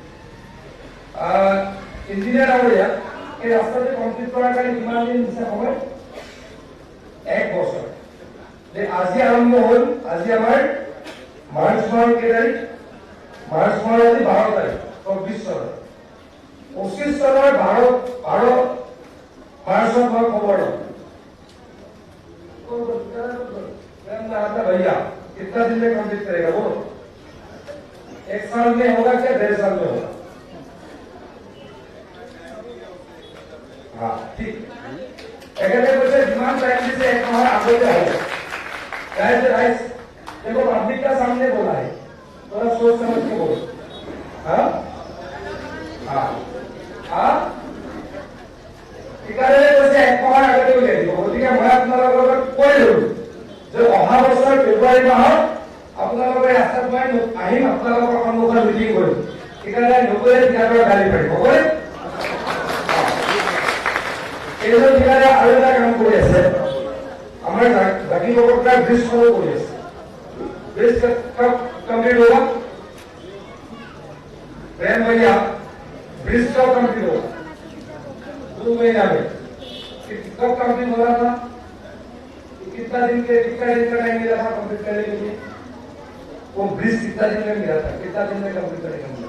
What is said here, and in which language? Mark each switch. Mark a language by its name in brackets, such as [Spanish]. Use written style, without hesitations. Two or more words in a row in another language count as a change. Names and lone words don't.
[Assamese] ইঞ্জিনিয়াৰ ডাঙৰীয়া, এই ৰাস্তাটো কমপ্লিট কৰাৰ কাৰণে কিমান দিন দিছে সময়? 1 বছৰ। আজি আৰম্ভ হ'ল, আজি আমাৰ মাৰ্চ মাহৰ কেই তাৰিখ? মাৰ্চ মাহৰ আজি 12 তাৰিখ, 24 চনৰ। [Hindi] 25 চনৰ 12 मार्च में खबर भैया कितना दिन में कंप्लीट करेगा वो? 1 साल में होगा क्या 1.5 साल में होगा? हाँ ठीक। [English] demand time [Hindi] से 1 माह आगे जाएगा। राइस देखो पब्लिक का सामने बोला है, थोड़ा सोच समझ के बोलो। हाँ हाँ हाँ [Assamese] ঠিকাদাৰে কৈছে 1 মাহৰ আগতে উলিয়াই দিব। গতিকে মই আপোনালোকৰ লগত কৈ দিওঁ যে অহা বছৰ ফেব্ৰুৱাৰী মাহত আপোনালোকৰ ৰাস্তাত মই আহিম, আপোনালোকৰ সন্মুখত মিটিং কৰিম। ঠিকাদাৰে নগ'লে ঠিকাদাৰৰ গালি পাৰিব, হ'বনে? এইজন ঠিকাদাৰে আৰু এটা কাম কৰি আছে, আমাৰ জাতিবকতগাঁও ব্ৰিজখনো কৰি আছে। ব্ৰিজ কমপ্লিট হোৱা [Hindi] प्रेम भैया, ब्रिज कब कंप्लीट होगा? 2 महीना में। कब कंप्लीट हो रहा था? कितना दिन का टाइम मिला था कंप्लीट करने के लिए? वो ब्रिज कितना दिन में मिला था? कितना दिन में कंप्लीट करेगा?